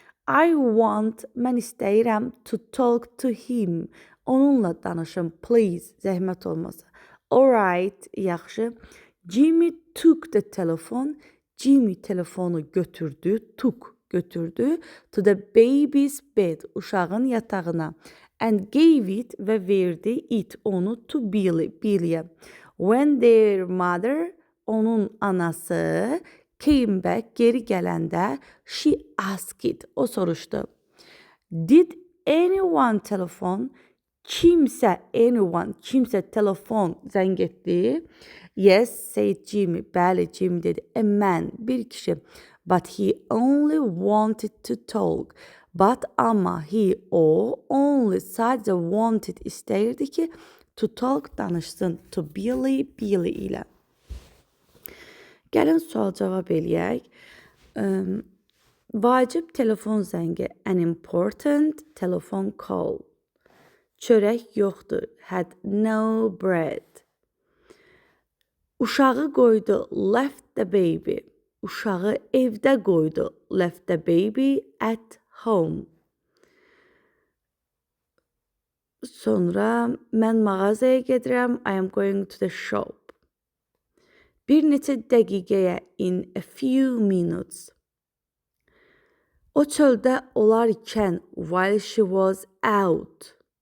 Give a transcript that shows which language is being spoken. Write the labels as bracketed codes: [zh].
[en] I want, [az] mən istəyirəm [en] to talk to him. [az] Onunla danışım, please, zəhmət olmasa. Alright, yaxşı. [en] Jimmy took the telephone. [az] Jimmy telefonu götürdü, götürdü [en] to the baby's bed, [az] uşağın yatağına. [en] And gave it [az] və verdi [en] it, onu to Billy'yə. When their mother, [az] onun anası, [en] came back, [az] geri gələndə, [en] she asked, [az] o soruşdu. [en] Did anyone telephone? [az] Kimsə telefon zəng etdi. [en] Yes, said Jimmy. [az] Bəli, Jimmy dedi. [en] A man, [az] bir kişi. [en] But he only wanted to talk. [az] But ama o only sadəcə wanted istəyirdi ki, [en] to talk [az] danışsın. To Billy ilə. Gəlin sual cavab eləyək. Vacib telefon zəngi. [en] An important telephone call. [az] Çörək yoxdur. [en] Had no bread. [az] Uşağı qoydu. [en] Left the baby. [az] Uşağı evdə qoydu. [en] Left the baby at home. [az] Sonra mən mağazaya gedirəm. [en] I am going to the shop. [az] Bir neçə dəqiqəyə, [en] in a few minutes. [az] O çöldə olarkən, [en] while she was out.